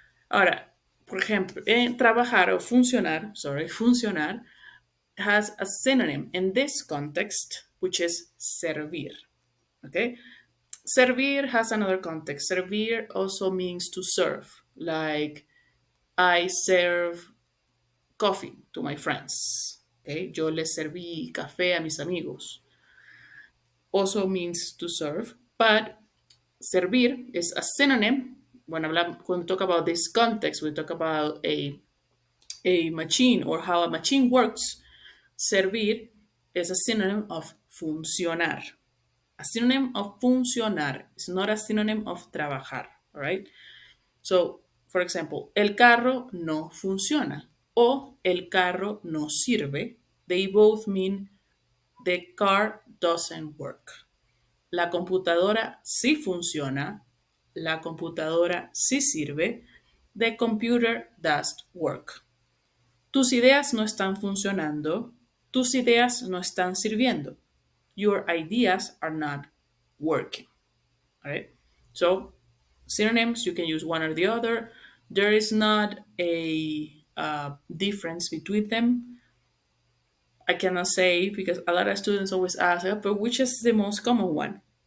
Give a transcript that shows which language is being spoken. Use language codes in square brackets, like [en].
[es] Ahora, por ejemplo, en trabajar o funcionar, [en] funcionar has a synonym in this context, which is servir. Okay? Servir has another context. Servir also means to serve. Like, I serve coffee to my friends. Okay? [es] Yo les serví café a mis amigos. [en] Also means to serve, but servir is a synonym. When we talk about this context, we talk about a machine or how a machine works. Servir is a synonym of funcionar. A synonym of funcionar is not a synonym of trabajar, all right? So, for example, [es] el carro no funciona o el carro no sirve. [en] They both mean the car doesn't work. [es] La computadora sí funciona. La computadora sí sirve. [en] The computer does work. [es] Tus ideas no están funcionando. Tus ideas no están sirviendo. [en] Your ideas are not working. All right. So synonyms, you can use one or the other. There is not a difference between them. I cannot say because a lot of students always ask, but which is the most common one?